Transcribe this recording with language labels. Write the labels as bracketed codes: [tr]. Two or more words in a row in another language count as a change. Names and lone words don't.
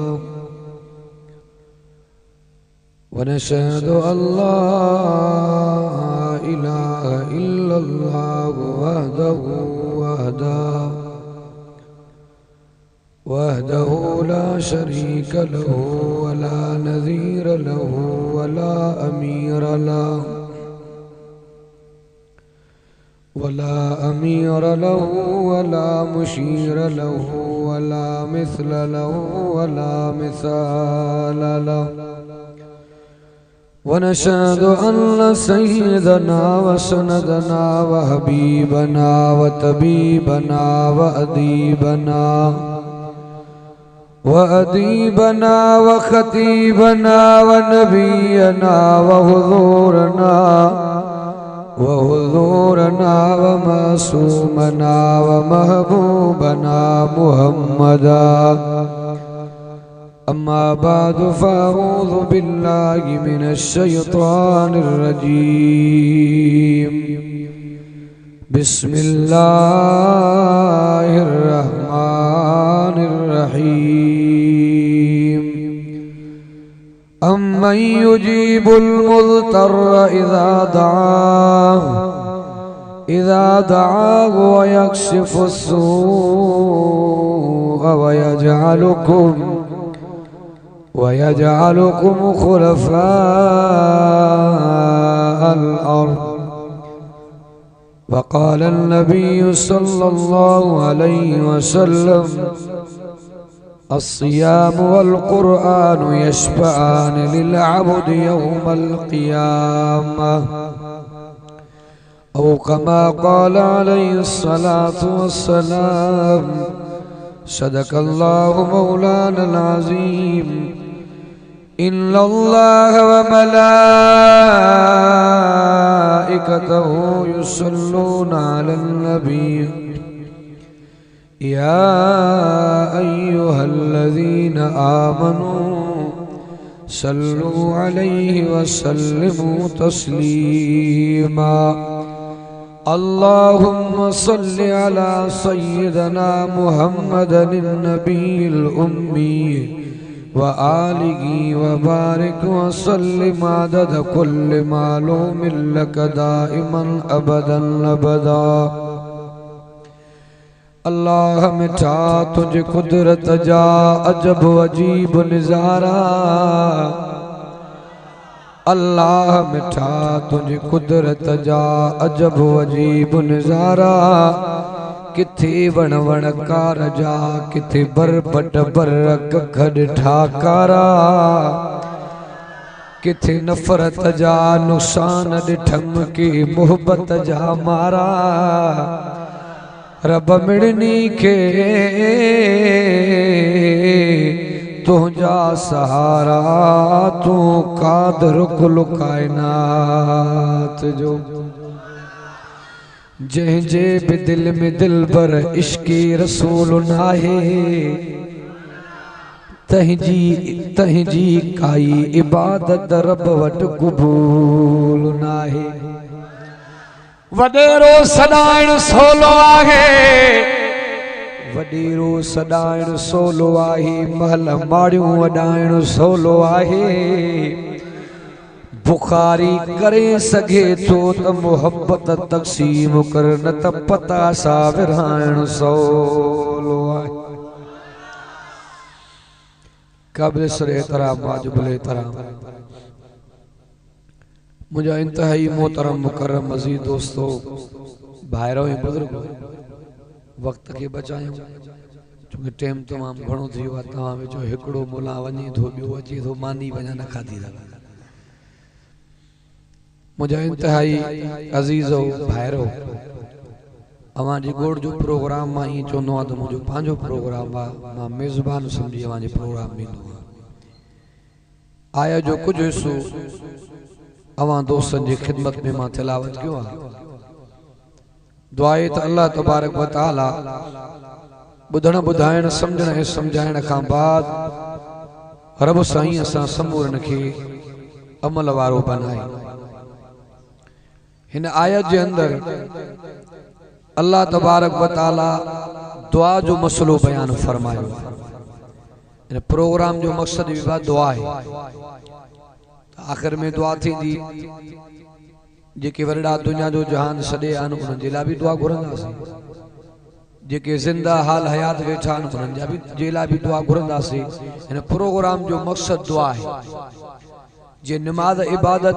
[ar] ونشهد أن لا إله إلا الله وحده لا شريك له ولا نظير له ولا أمير له ولا مشير له ولا مثل له ولا مثال له ونشهد أن سيدنا وسندنا وحبيبنا وطبيبنا وأديبنا وخطيبنا ونبينا وحضورنا ومعصومنا ومحبوبنا محمدا أما بعد فأعوذ بالله من الشيطان الرجيم بسم الله الرحمن الرحيم أمن يجيب المضطر إذا دعاه ويكشف السوء ويجعلكم خلفاء الأرض وقال النبي صلى الله عليه وسلم الصيام والقرآن يشفعان للعبد يوم القيامة أو كما قال عليه الصلاة والسلام صدق الله مولانا العظيم إن الله و ملائكته يصلون على النبي يا أيها الذين آمنوا صلوا عليه وسلموا تسليما اللهم صل على سيدنا محمد النبي الأمي وآله وبارك وسلم عدد كل معلوم لك دائما أبدا أبدا. [sd] अल्लाह मिठा तुझ कुदरत जा अजब अजीब निज़ारा, अल्लाह मिठा तुझ कुदरत जा अजब अजीब निज़ारा। किथे वण वण कार जा किथे बर बट बरक खड़ ठाकारा, किथे नफरत जा नुकसान ॾिठम की मोहब्बत जा मारा। रब मिड़नी के तुझा सहारा, तू कादर कुल कायनात जो। जंहिंजे भी दिल में दिल पर इश्क़े रसूल नाहे, तंहिंजी काई इबादत रब वट क़बूल नाहे। वडेरो सदाइण सोलो आहे, वडीरो सदाइण सोलो आहे महल माड़ियों वडाइण सोलो आहे बुखारी करे सके तो त मोहब्बत तक़सीम कर न त पता सा विरहाइण सोलो आहे काबिल सरे तरह वाजिबुल एहतराम मुझा इंतहाई मोहतरम मुकर्रम मजीद दोस्तों भाइरों ऐं बुजुर्ग वक्त के बचायूं चूंकि टाइम तमाम घणो थी वियो आहे तव्हां वेचो हिकिड़ो मुला वञे थो ॿियो अचे थो मानी वञा न खाधी मुझा इंतहाई अज़ीज़ो भाइरो अवां जी गोड़ जो प्रोग्राम मां ईअं चवंदो आहियां त मुंहिंजो पंहिंजो प्रोग्राम आहे मां मेज़बान सम्झी अवां जे प्रोग्राम में ईंदो आहियां आया जो कुछ हिस्सो अवां दोस्तन जी खिदमत में मां तिलावत कयो आहे दुआ आहे त [ar] الله تبارك وتعالى [sd] ॿुधण ॿुधाइण सम्झण ऐं सम्झाइण खां बाद रब साईं असां समूरन खे अमल वारो बनाए हिन आयत जे अंदर [ar] الله تبارك وتعالى [sd] दुआ जो मसलो बयान फरमायो इन प्रोग्राम जो मकसद भी बा दुआ है आखिर में दुआ थींदी जेके वरड़ा दुनिया जो जहान सॾे आहिनि उन्हनि जे लाइ बि दुआ घुरंदासीं जेके ज़िंदा हाल हयात वेठा आहिनि उन्हनि जा बि जे लाइ बि दुआ घुरंदासीं हिन प्रोग्राम जो मकसद दुआ है जे नमाज इबादत